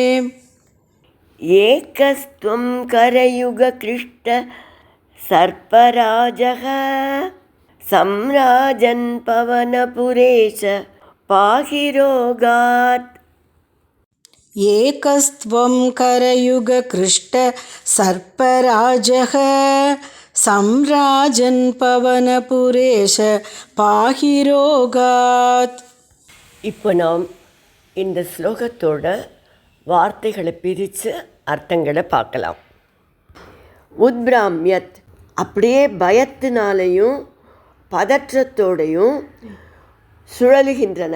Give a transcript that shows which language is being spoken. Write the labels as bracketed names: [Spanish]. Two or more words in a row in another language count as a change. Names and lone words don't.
[Sanskrit] एकस्त्वं करयुगकृष्ट सर्पराजः सम्राजन् पवनपुरेश पाहि रोगात् एकस्त्वं करयुगकृष्ट सर्पराजः सम्राजन् पवनपुरेश पाहि रोगात्. [Tamil] இப்போ நாம் இந்த ஸ்லோகத்தோட வார்த்தைகளை பிரித்து அர்த்தங்களை பார்க்கலாம். உத்பிராம்யத் அப்படியே பயத்தினாலையும் பதற்றத்தோடையும் சுழலுகின்றன.